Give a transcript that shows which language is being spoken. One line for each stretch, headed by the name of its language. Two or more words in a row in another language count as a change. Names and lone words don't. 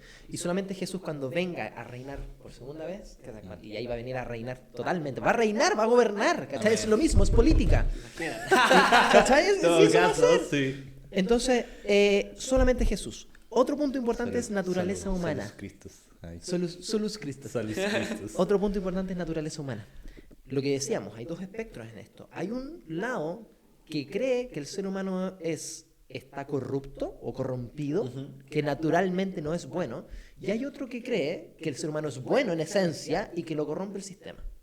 Spanish: Y solamente Jesús cuando venga a reinar por segunda vez, y ahí va a venir a reinar totalmente, va a reinar, va a gobernar, ¿cachai? Es lo mismo, es política. ¿Cachai? Sí, eso va a ser. sí. Entonces, solamente Jesús. Otro punto importante es naturaleza humana.
Latin: Salus Christus. Ahí. Solus Christus. Salus Christus.
Spanish: Otro punto importante es naturaleza humana. Lo que decíamos, hay dos espectros en esto. Hay un lado que cree que el ser humano está corrupto o corrompido, que naturalmente no es bueno, y hay otro que cree que el ser humano es bueno en esencia y que lo corrompe el sistema.